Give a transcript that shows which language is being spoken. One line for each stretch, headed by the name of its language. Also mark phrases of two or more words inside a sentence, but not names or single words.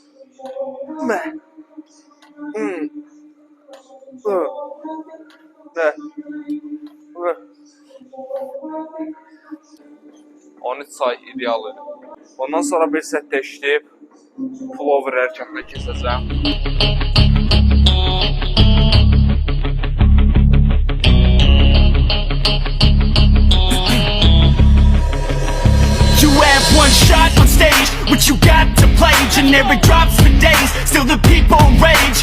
Azerbaijani: On 13 say idealı. Ondan sonra bir set işləyib pullover hərəkətinə keçəcəm.
English: One shot on stage, what you got to play? Generic drops for days, still the people rage.